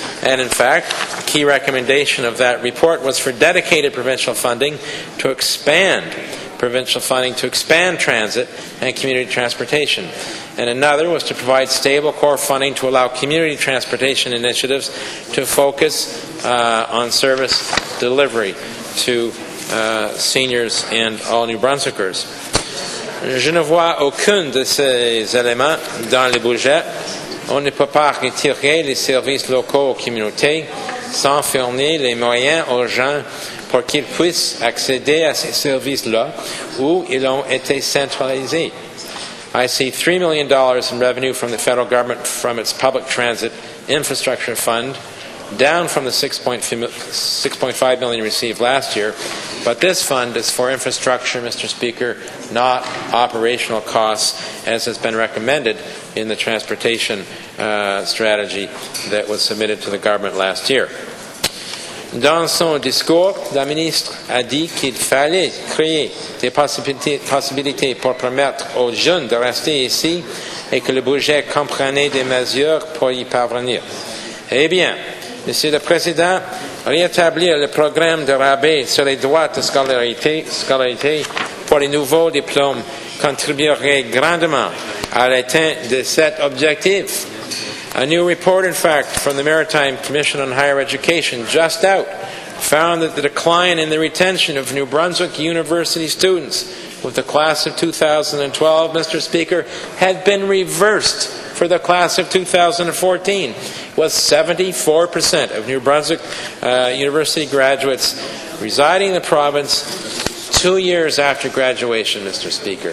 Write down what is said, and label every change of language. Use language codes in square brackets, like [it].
[en] And in fact, a key recommendation of that report was for dedicated provincial funding to expand transit and community transportation. And another was to provide stable core funding to allow community transportation initiatives to focus on service delivery to seniors and all New Brunswickers. [fr] Je ne vois aucun de ces éléments dans le budget. On ne peut pas retirer les services locaux aux communautés sans fournir les moyens aux gens pour qu'ils puissent accéder à ces services-là où ils ont été centralisés. [en] I see $3 million in revenue from the federal government from its public transit infrastructure fund, down from the $6.5 million received last year. But this fund is for infrastructure, Mr. Speaker, not operational costs, as has been recommended in the transportation strategy that was submitted to the government last year. [fr] Dans son discours, la ministre a dit qu'il fallait créer des possibilités pour permettre aux jeunes de rester ici et que le budget comprenait des mesures pour y parvenir. Eh bien, Monsieur le Président, rétablir le programme de rabais sur les droits de scolarité pour les nouveaux diplômes contribuerait grandement à l'atteinte de cet objectif. [en] A new report, in fact, from the Maritime Commission on Higher Education, just out, found that the decline in the retention of New Brunswick University students with the class of 2012, Mr. Speaker, had been reversed for the class of 2014, with 74% of New Brunswick University graduates residing in the province 2 years after graduation, Mr. Speaker.